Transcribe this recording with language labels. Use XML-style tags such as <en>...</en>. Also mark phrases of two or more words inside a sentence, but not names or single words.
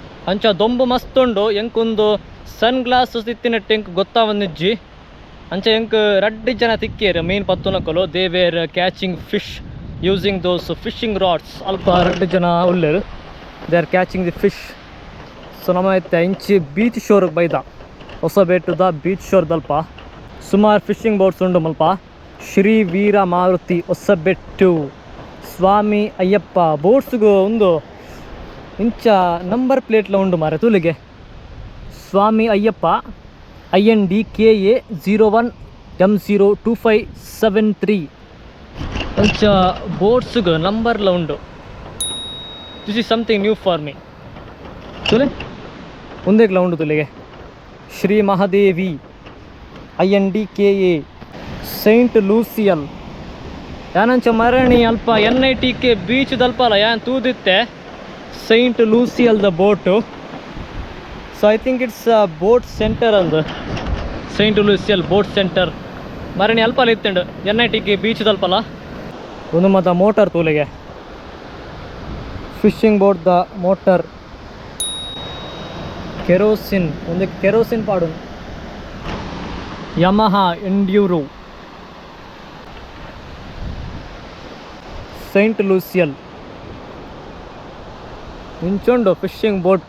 <tcy>ಅಂಚ ದೊಂಬು ಮಸ್ತ್ ಉಂಡು ಎಂಕೊಂದು ಸನ್ ಗ್ಲಾಸಸ್ ಇತ್ತಿನಟ್ಟು ಎಂಕ್ ಗೊತ್ತಾವನ್ನಿಜ್ಜಿ ಅಂಚ ಎಂಕ್ ರಡ್ಡಿ ಜನ ತಿಕ್ಕೇರು ಮೀನ್ ಪತ್ತುನಕಲು</tcy> <en>they were catching fish using those fishing rods</en> <tcy>ಅಲ್ಪ ರಡ್ಡಿ ಜನ ಉಳ್ಳೇರು</tcy> <en>they are catching the fish.</en> <tcy>ಸೊ ನಮ್ಮ ಐತೆ ಇಂಚಿ ಬೀಚ್ ಶೋರ್ಗೆ ಬೈದ ಹೊಸಬೇಟುದ ಬೀಚ್ ಶೋರ್ದಲ್ಪ ಸುಮಾರು</tcy> <en>fishing boats</en> <tcy>ಉಂಡು ಮಲ್ಪ. ಶ್ರೀ ವೀರ ಮಾರುತಿ ಹೊಸಬೆಟ್ಟು ಸ್ವಾಮಿ ಅಯ್ಯಪ್ಪ ಬೋಟ್ಸ್ಗೂ ಒಂದು ಇಂಚ ನಂಬರ್ ಪ್ಲೇಟ್ಲ ಉಂಡು ಮಾರೆ ತೂಲಿಗೆ ಸ್ವಾಮಿ ಅಯ್ಯಪ್ಪ INDKA 01 M02573 ಅಂಚ ಬೋಟ್ಸ್ಗೂ ನಂಬರ್ಲ ಉಂಡು.</tcy> <en>this is something new for me</en> <tcy>ತುಲೆ ಒಂದೇಗ್ಲ ಉಂಡು ತುಲಿಗೆ. ಶ್ರೀ ಮಹಾದೇವಿ INDKA ಸೈಂಟ್ ಲೂಸಿಯಲ್ ಯಾನಂಚ ಮರಣಿ ಅಲ್ಪ NITK ಬೀಚ್ ದಲ್ಪಲ್ಲ ಯಾನ್ ತೂದಿತ್ತೆ ಸೈಂಟ್ ಲೂಸಿಯಲ್ ದ ಬೋಟು.</tcy> <en>so I think it's boat center</en> <tcy>ಅಂದು ಸೈಂಟ್ ಲೂಸಿಯಲ್ ಬೋಟ್ ಸೆಂಟರ್ ಮರಣಿ ಅಲ್ಪಲ್ಲ ಇತ್ತಂಡು NITK ಬೀಚ್ ದಲ್ಪಲ್ಲ. ಒಂದು ಮತ ಮೋಟರ್ ತೂಲಿಗೆ</tcy> <en>fishing boat</en> <tcy>ದ ಮೋಟರ್ ಕೆರೋಸಿನ್ ಒಂದು ಕೆರೋಸಿನ್ ಪಾಡು ಯಮಹಾ ಎಂಡ್ಯೂರೋ ಸೈಂಟ್ ಲೂಸಿಯಲ್ ಇಂಚುಂಡು</tcy> <en>fishing boat.</en>